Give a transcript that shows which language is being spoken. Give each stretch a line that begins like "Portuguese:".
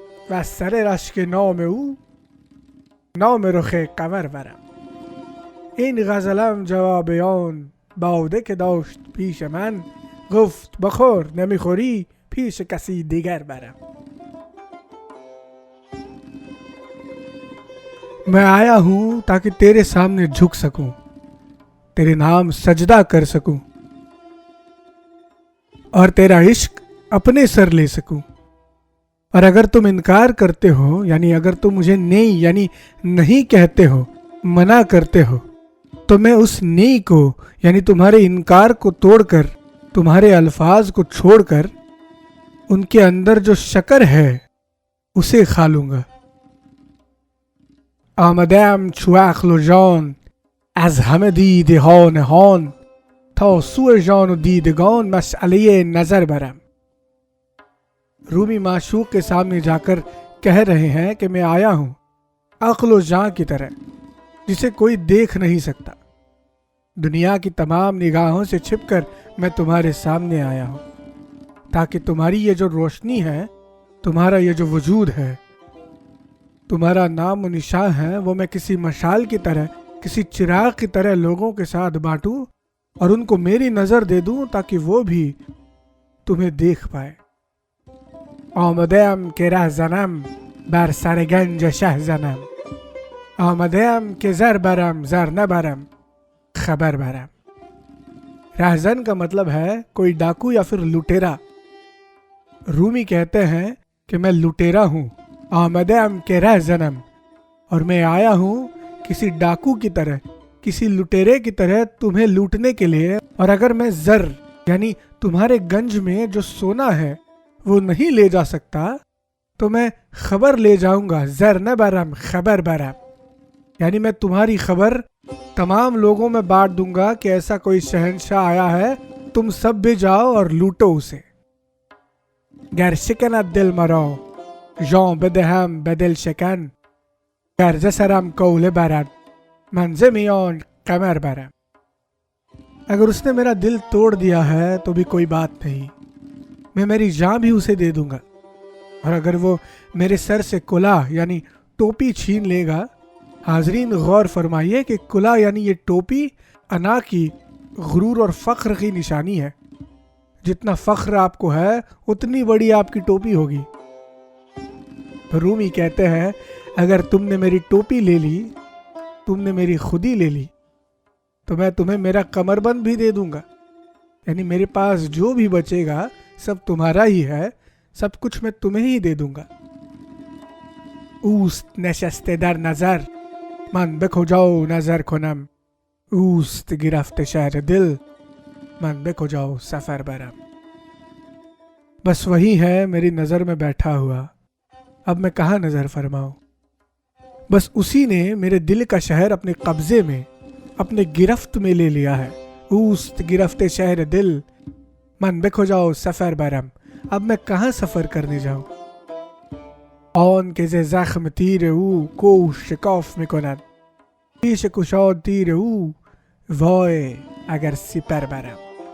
Persian: و از سر رشک نام او، نام رخ قمر برم. این غزلم جواب آن باده که داشت پیش من. گفت بخور نمیخوری، پیش کسی دیگر برم.
Urdu: میں آیا ہوں تاکہ تیرے سامنے جھک سکوں، تیرے نام سجدہ کر سکوں، اور تیرا عشق اپنے سر لے سکوں. اور اگر تم انکار کرتے ہو، یعنی اگر تم مجھے نہیں یعنی نہیں کہتے ہو، منع کرتے ہو، تو میں اس نہیں کو یعنی تمہارے انکار کو توڑ کر، تمہارے الفاظ کو چھوڑ کر، ان کے اندر جو شکر ہے اسے کھا لوں گا.
Persian: آمده‌ام چو عقل و جان، از همه دیده ها نهان. تا سوی جان و دیدگان، مشعله نظر برم.
Urdu: رومی معشوق کے سامنے جا کر کہہ رہے ہیں کہ میں آیا ہوں عقل و جان کی طرح، جسے کوئی دیکھ نہیں سکتا. دنیا کی تمام نگاہوں سے چھپ کر میں تمہارے سامنے آیا ہوں، تاکہ تمہاری یہ جو روشنی ہے، تمہارا یہ جو وجود ہے، تمہارا نام و نشان ہے، وہ میں کسی مشال کی طرح، کسی چراغ کی طرح لوگوں کے ساتھ بانٹوں اور ان کو میری نظر دے دوں، تاکہ وہ بھی تمہیں دیکھ پائے.
Persian: آمده‌ام که ره زنم، بر سر گنج شه زنم. آمده‌ام که زر برم، زر نبرم، خبر برم.
Urdu: رہزن کا مطلب ہے کوئی ڈاکو یا پھر لٹیرا. رومی کہتے ہیں کہ میں لٹیرا ہوں.
Persian: آمده‌ام که ره زنم،
Urdu: اور میں آیا ہوں کسی ڈاکو کی طرح، کسی لٹیرے کی طرح تمہیں لوٹنے کے لیے. اور اگر میں زر یعنی تمہارے گنج میں جو سونا ہے وہ نہیں لے جا سکتا، تو میں خبر لے جاؤں گا.
Persian: زر نہ برم، خبر برم،
Urdu: یعنی میں تمہاری خبر تمام لوگوں میں بانٹ دوں گا کہ ایسا کوئی شہنشاہ آیا ہے، تم سب بھی جاؤ اور لوٹو اسے.
Persian: گر شکند دل مرا، جان بدهم به دل شکن. گرچه سرم کوله برد، من ز میان قمر برم.
Urdu: اگر اس نے میرا دل توڑ دیا ہے تو بھی کوئی بات نہیں، میں میری جان بھی اسے دے دوں گا. اور اگر وہ میرے سر سے کلاه یعنی ٹوپی چھین لے گا. حاضرین غور فرمائیے کہ کلاه یعنی یہ ٹوپی انا کی، غرور اور فخر کی نشانی ہے. جتنا فخر آپ کو ہے اتنی بڑی آپ کی ٹوپی ہوگی. رومی کہتے ہیں اگر تم نے میری ٹوپی لے لی، تم نے میری خودی لے لی، تو میں تمہیں میرا کمر بند بھی دے دوں گا. یعنی میرے پاس جو بھی بچے گا سب تمہارا ہی ہے، سب کچھ میں تمہیں ہی دے دوں گا.
Persian: اوست نشسته در نظر، من به کجا نظر کنم. اوست گرفته شهر دل، من به کجا سفر برم.
Urdu: بس وہی ہے میری نظر میں بیٹھا ہوا، اب میں کہاں نظر فرماؤں. بس اسی نے میرے دل کا شہر اپنے قبضے میں، اپنے گرفت میں لے لیا ہے.
Persian: اوست گرفت شہر دل، من بکجا و سفر برم.
Urdu: اب میں کہاں سفر کرنے جاؤں؟
Persian: آن که ز زخم تیر او کوه شکاف میکند، پیش کشاد تیر او وای اگر سپر برم.